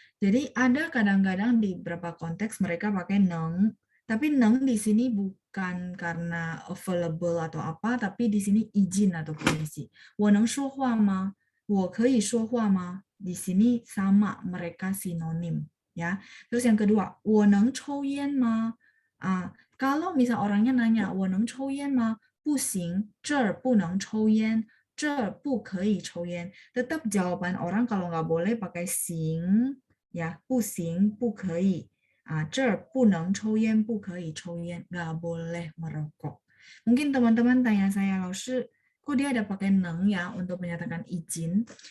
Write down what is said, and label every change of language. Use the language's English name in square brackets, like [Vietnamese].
[Indonesian] Jadi ada kadang-kadang di beberapa konteks mereka pakai neng, tapi neng di sini bukan karena available atau apa, tapi di sini izin atau permisi. [Chinese] 我能说话吗?我可以说话吗? [Indonesian] Di sini sama, mereka sinonim ya. Terus yang kedua, [Chinese] 我能抽烟吗? [Indonesian] Kalau misal orangnya nanya, 我能抽烟吗? [Chinese] 不行，这儿不能抽烟，这儿不可以抽烟。 [Indonesian] Tetap jawaban orang kalau nggak boleh pakai sing, ya, [Chinese] 不行，不可以。这儿不能抽烟，不可以抽烟， [Indonesian] nggak boleh merokok. Mungkin teman-teman tanya saya, Laoshi, kok dia ada pakai neng ya untuk menyatakan izin?